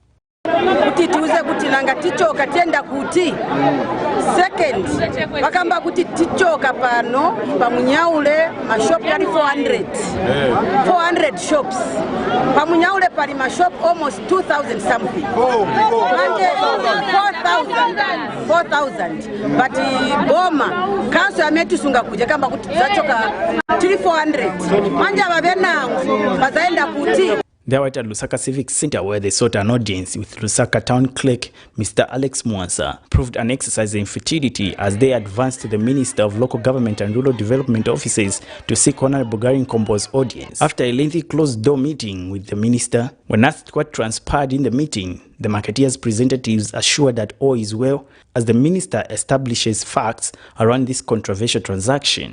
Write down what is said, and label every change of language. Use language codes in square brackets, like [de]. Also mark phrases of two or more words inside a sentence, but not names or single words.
[en] Second, [ny] wakamba kuti tichoka pano pa Munyaule mashop yali 400 shops. Pa Munyaule pali mashop [en] almost 2,000 something. [ny] 4,000. But Boma council ametusunga kuja kamba kuti zachoka 400. Manja babenangu bazaenda kuti. [en] They were at Lusaka Civic Center where they sought an audience with Lusaka Town Clerk Mr. Alex Mwansa, proved an exercise in futility as they advanced to the Minister of Local Government and Rural Development Offices to seek Honorable Garin Kombo's audience. After a lengthy closed-door meeting with the Minister, when asked what transpired in the meeting, the marketeers' representatives assured that all is well as the Minister establishes facts around this controversial transaction.